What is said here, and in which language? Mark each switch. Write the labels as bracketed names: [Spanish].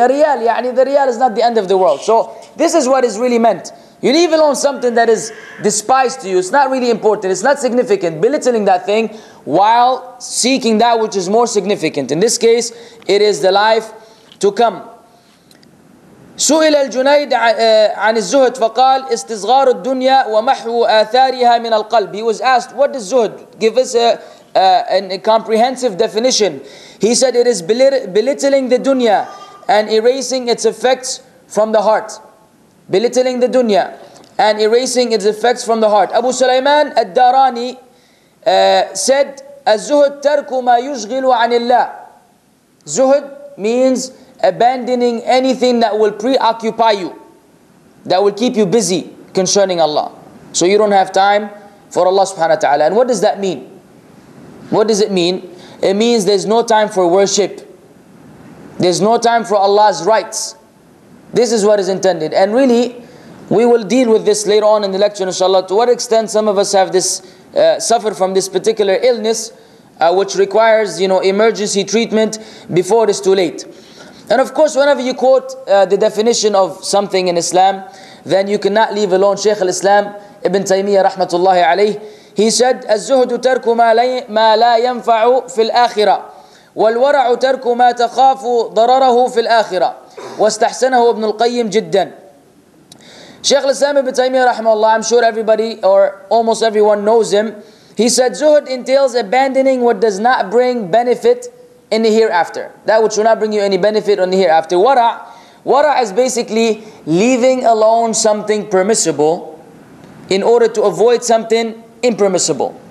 [English] A riyal, the riyal is not the end of the world. So this is what is really meant. You leave alone something that is despised to you. It's not really important. It's not significant. Belittling that thing while seeking that which is more significant. In this case, it is the life to come. [Arabic] سئل الجنيد عن الزهد فقال استصغار الدنيا ومحو آثارها من القلب. [English] He was asked, what is zuhd? Give us a comprehensive definition. He said it is belittling the dunya and erasing its effects from the heart. Belittling the dunya and erasing its effects from the heart. [Arabic] Abu Sulaiman ad-Darani said, الزهد ترك ما يشغل عن الله. [English] Zuhd means abandoning anything that will preoccupy you, that will keep you busy concerning Allah. So you don't have time for Allah subhanahu wa ta'ala. And what does that mean? What does it mean? It means there's no time for worship. There's no time for Allah's rights. This is what is intended. And really, we will deal with this later on in the lecture, inshallah. To what extent some of us have this, suffer from this particular illness, which requires, emergency treatment before it is too late. And of course, whenever you quote the definition of something in Islam, then you cannot leave alone Shaykh al-Islam Ibn Taymiyyah rahmatullahi alayh. [Arabic] He said, الزهد ترك ما لا ينفع في الآخرة والورع ترك ما تخاف ضرره في الآخرة واستحسنه ابن القيم جدا. [English] Shaykh al-Islam Ibn Taymiyyah rahmahullah, I'm sure everybody or almost everyone knows him. He said, zuhud entails abandoning what does not bring benefit in the hereafter. That which will not bring you any benefit on the hereafter. Wara is basically leaving alone something permissible in order to avoid something impermissible.